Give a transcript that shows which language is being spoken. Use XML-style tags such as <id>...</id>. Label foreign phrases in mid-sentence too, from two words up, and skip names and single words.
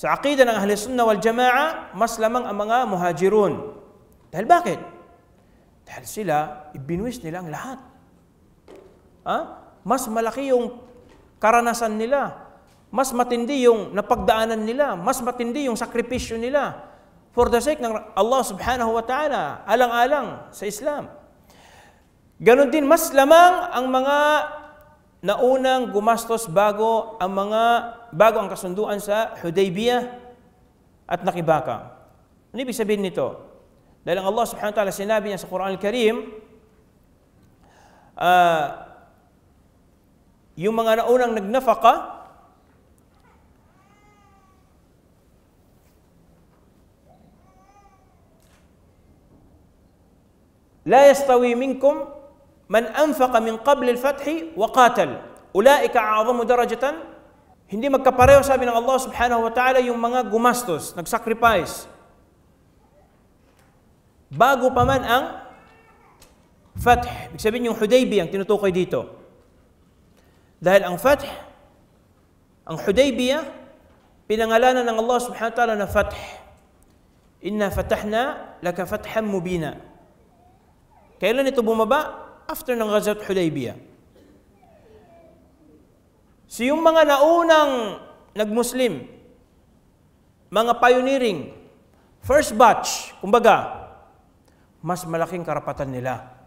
<tl>Sa aqida ng Ahli Sunnah wal Jama'a, mas lamang ang mga muhajirun. Dahil bakit? Dahil sila, ibinuwis nila ang lahat. Mas malaki yung karanasan nila. Mas matindi yung napagdaanan nila. Mas matindi yung sakripisyo nila.</tl> <en>For the sake</en> <tl>ng Allah</tl> <ar>سبحانه وتعالى,</ar> <tl>alang-alang sa Islam. Ganon din, mas lamang ang mga naunang gumastos bago ang kasunduan sa Hudaybiyah at nakibaka. Ano ibig sabihin nito? Dahil ang Allah</tl> <ar>سبحانه وتعالى</ar> <tl>sinabi niya sa Quran Al-Karim, yung mga naunang nagnafaka,</tl> <ar>لا يستوي منكم من أنفق من قبل الفتح وقاتل أولئك أعظم درجة.</ar> <tl>Hindi magkapareho, sabi ng Allah</tl> <ar>سبحانه وتعالى,</ar> <tl>yung mga gumastos, nag-sacrifice bago pa man ang fath. Ibig sabihin yung Hudaybiyah ang tinutukoy dito. Dahil ang fath, ang Hudaybiyah, pinangalanan ng Allah</tl> <ar>سبحانه وتعالى</ar> <tl>na fath.</tl> <ar>إنا فتحنا لك فتحا مبينا.</ar> <tl>Kailan ito bumaba? After ng Ghazwat Hudaybiyah. So yung mga naunang nag-Muslim, mga pioneering,</tl> <en>first batch,</en> <tl>kumbaga, mas malaking karapatan nila.</tl>